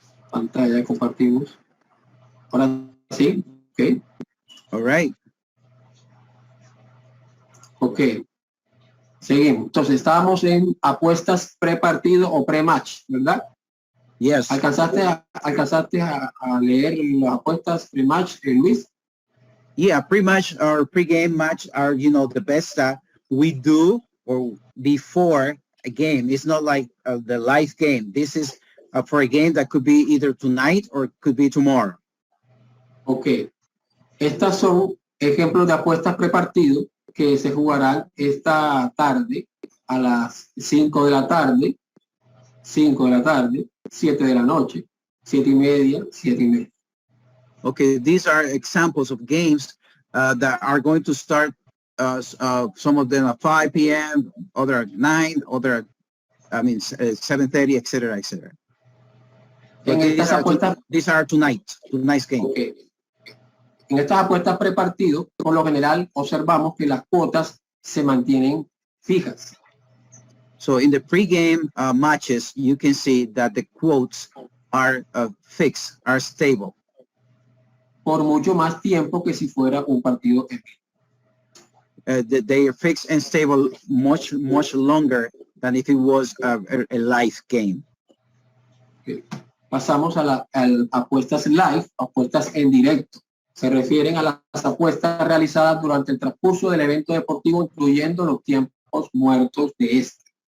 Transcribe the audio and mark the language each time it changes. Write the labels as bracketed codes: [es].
[es] Pantalla, compartimos. Ahora sí, ok. [en] All right. [es] Ok. Seguimos. Entonces, estábamos en apuestas pre-partido o pre-match, ¿verdad? [en] Yes. [es] ¿Alcanzaste a leer las apuestas pre-match, Luis? [en] Yeah, pre-match or pre-game match are, the best we do or before a game. It's not like the live game. This is for a game that could be either tonight or could be tomorrow. Ok. [es] Estas son ejemplos de apuestas pre-partido que se jugarán esta tarde a las 5 de la tarde, 5 de la tarde, 7 de la noche, 7:30, 7:30. [en] Okay, these are examples of games that are going to start, some of them at 5 p.m., other at 9, other at, 7:30, etc., etc. These are tonight's game. Okay. [es] En estas apuestas prepartido, por lo general, observamos que las cuotas se mantienen fijas. [en] So in the pre-game matches, you can see that the quotes are fixed, are stable. [es] Por mucho más tiempo que si fuera un partido en vivo. [en] They are fixed and stable much longer than if it was a live game. Okay. [es] Pasamos a apuestas live, apuestas en directo. Se refieren a las apuestas realizadas durante el transcurso del evento deportivo, incluyendo los tiempos muertos de este.